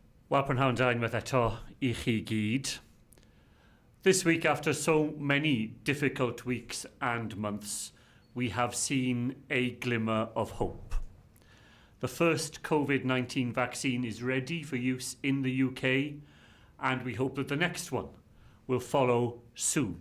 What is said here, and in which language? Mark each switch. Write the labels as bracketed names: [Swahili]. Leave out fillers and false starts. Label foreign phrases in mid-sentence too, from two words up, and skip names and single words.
[Welsh] Wel, prynhawn da unwaith eto I chi gyd. [English] This week, after so many difficult weeks and months, we have seen a glimmer of hope. The first COVID-19 vaccine is ready for use in the UK, and we hope that the next one will follow soon.